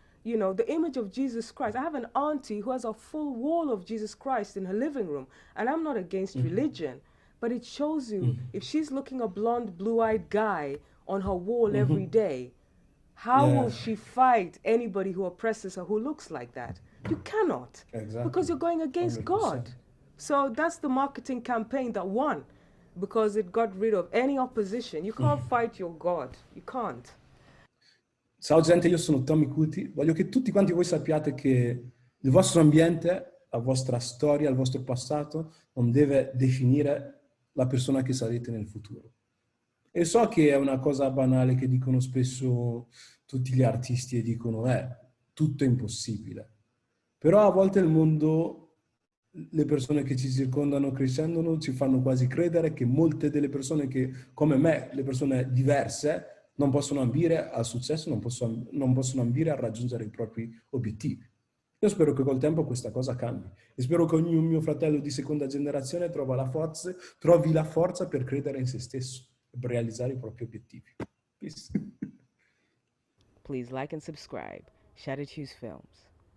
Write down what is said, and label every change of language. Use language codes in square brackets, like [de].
[en] You know, the image of Jesus Christ. I have an auntie who has a full wall of Jesus Christ in her living room, and I'm not against religion, but it shows you if she's looking a blonde, blue-eyed guy on her wall every day, how will she fight anybody who oppresses her who looks like that? You cannot, because exactly. you're going against 100%. God. So that's the marketing campaign that won, because it got rid of any opposition. You can't fight your God. You can't. [it] Ciao gente, io sono Tommy Kuti. Voglio che tutti quanti voi sappiate che il vostro ambiente, la vostra storia, il vostro passato non deve definire la persona che sarete nel futuro. E so che è una cosa banale che dicono spesso tutti gli artisti e dicono tutto è impossibile. Però a volte il mondo, le persone che ci circondano crescendo ci fanno quasi credere che molte delle persone che, come me, le persone diverse, non possono ambire al successo, non possono ambire a raggiungere i propri obiettivi. Io spero che col tempo questa cosa cambi e spero che ogni mio fratello di seconda generazione trovi la forza per credere in se stesso e per realizzare i propri obiettivi. [en] Peace. Please like and subscribe. Shout at Hues Films.